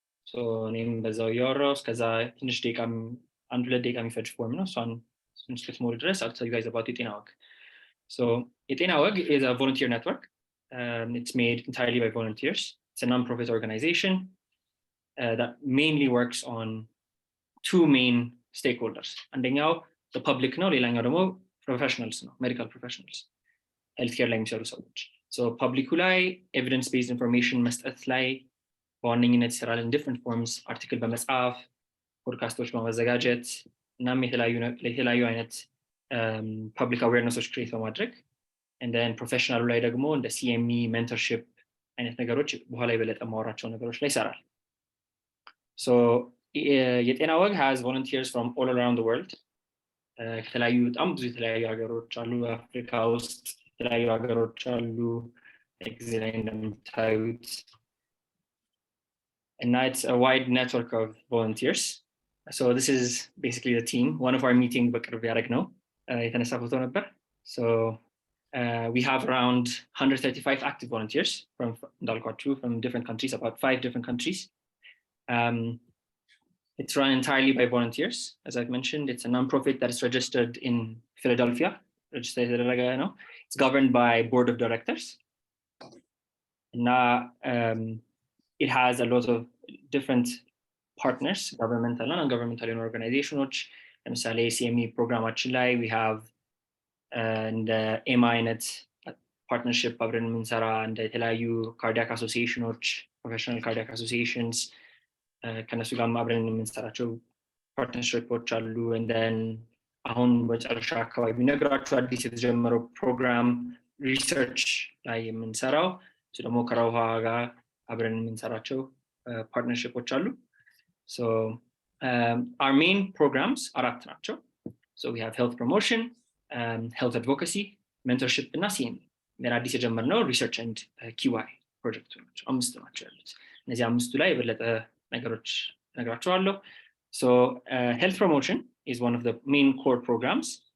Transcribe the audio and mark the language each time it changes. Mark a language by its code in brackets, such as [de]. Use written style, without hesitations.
[am] So እኔም በዛው ያወራው እስከዛ ትንሽ ደቂቃ 1-2 ደቂቃ የሚፈጅ ፎርም ነው። እሷን እስክትሞሉ ድረስ [en] I'll tell you guys about [am] የጤና ወግ. [en] So Yetena is a volunteer network. It's made entirely by volunteers. It's a non-profit organization that mainly works on 2 main stakeholders. [am] አንደኛው the public ነው፣ ሌላኛው ደግሞ professionals ነው፣ medical professionals, healthcare ላይ የሚሰሩ ሰዎች። So public ላይ evidence based information መስጠት ላይ በዋነኝነት ይሰራል [en] in different forms, [am] article በመጻፍ፣ ፖድካስቶች በማዘጋጀት እናም የተለያዩ አይነት public awarenesሶች ክሬት በማድረግ and then professional ላይ ደግሞ እንደ CME mentorship አይነት ነገሮች በኋላ የበለጠ ማወራቸው ነገሮች ላይ ይሰራል። So የጤና ወግ [en] has volunteers from all around the world. [am] ከተለያዩ በጣም ብዙ የተለያዩ ሀገሮች አሉ። አፍሪካ ውስጥ የተለያዩ ሀገሮች አሉ እዚህ ላይ እንደምታዩት። [en] And it's a wide network of volunteers. So this is basically the team. One of our meetings [am] በቅርብ ያደረግነው የተነሳ ፎቶ ነበር. [en] So we have around 135 active volunteers from different countries, about 5 different countries. It's run entirely by volunteers. As I've mentioned, it's a non-profit that is registered in Philadelphia. It's governed by board of directors. Now, it has a lot of different partners, governmental and non-governmental organizations. [am] ለምሳሌ CME ፕሮግራማችን ላይ we have and ኤማ አይነት ፓርትነርሺፕ አብረን የምንሰራ እንደ የተለያዩ ካርዲያክ አሶሲዬሽኖች ፕሮፌሽናል ካርዲያክ አሶሲዬሽንስ ከነሱ ጋር አብረን የምንሰራቸው ፓርትነርሺፖች አሉ። and then አሁን በጨረሻ አካባቢ ነግራችሁ አዲስ የተጀመረው ፕሮግራም ሪሰርች ላይ የምንሰራው ደግሞ ከራውሃ ጋር አብረን የምንሰራቸው ፓርትነርሺፖች አሉ። So [en] our main programs [am] አራት ናቸው [en] so we have health promotion health advocacy mentorship እና CME አዲስ የጀመርነው research and QI ፕሮጀክት ናቸው [am] አምስት ናቸው ያሉት እነዚህ አምስቱ ላይ የበለጠ ነገሮች ነግራችኋለሁ [en] so health promotion is one of the main core programs